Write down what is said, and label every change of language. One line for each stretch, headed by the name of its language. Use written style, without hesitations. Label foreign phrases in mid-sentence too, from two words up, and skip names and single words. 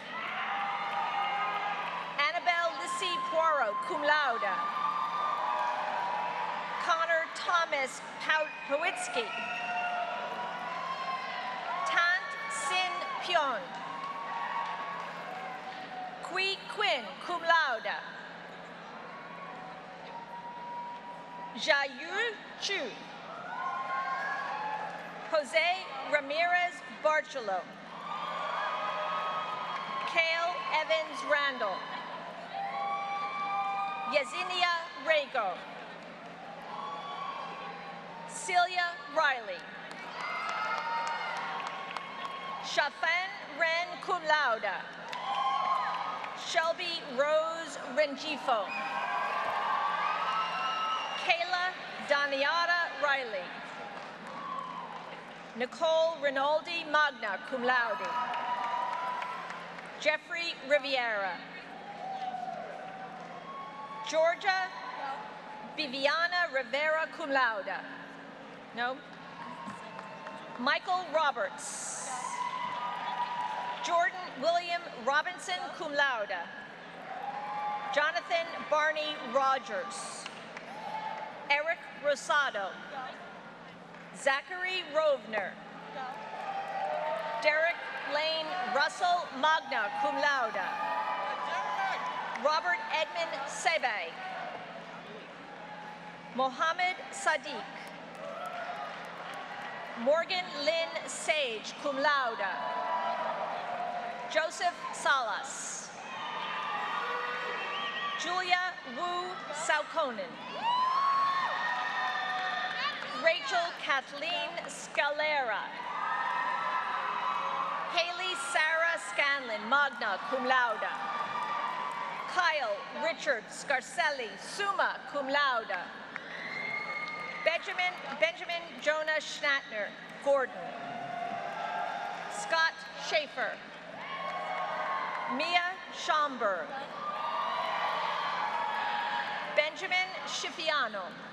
English: Annabelle Lissy Poirot,
Latin: cum laude.
English: Connor Thomas Powitsky. Tant Sin Pyon. Kui Quinn,
Latin: cum laude.
English: Jayu Chu. Jose Ramirez Barchelo. Cale Evans Randall. Yesinia Rago. Celia Riley. Shafan Ren
Latin: cum laude.
English: Shelby Rose Rengifo. Kayla Daniata Riley. Nicole Rinaldi
Latin: magna cum laude.
English: Jeffrey Riviera. Georgia Viviana Rivera
Latin: cum laude.
English: No. Michael Roberts. Jordan William Robinson
Latin: cum laude.
English: Jonathan Barney Rogers. Eric Rosado. Zachary Rovner. Derek Lane Russell,
Latin: magna cum laude.
English: Robert Edmund Sebe. Mohammed Sadiq. Morgan Lynn Sage,
Latin: cum laude.
English: Joseph Salas. Julia Wu Saukonen. Rachel Kathleen Scalera. Haley Sarah Scanlon,
Latin: magna cum laude.
English: Kyle Richard Scarcelli,
Latin: summa cum laude.
English: Benjamin Jonah Schnattner, Gordon. Scott Schaefer. Mia Schomburg. Benjamin Schifiano.